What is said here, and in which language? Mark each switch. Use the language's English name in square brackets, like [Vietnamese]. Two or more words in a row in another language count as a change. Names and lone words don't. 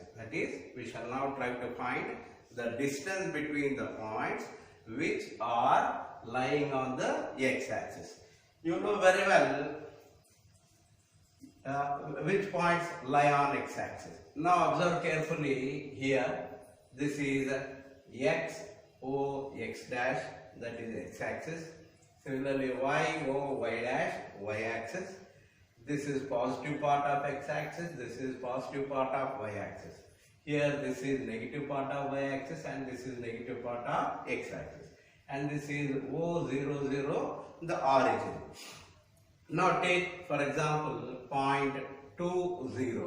[English] That is, we shall now try to find the distance between the points which are lying on the x-axis. You know very well which points lie on x-axis. Now observe carefully here. This is x, O, x dash, that is x-axis. Similarly y, O, y dash, y-axis. This is positive part of x-axis, this is positive part of y-axis. Here this is negative part of y-axis and this is negative part of x-axis. And this is O, 0, 0, the origin. Now take for example point 2, 0.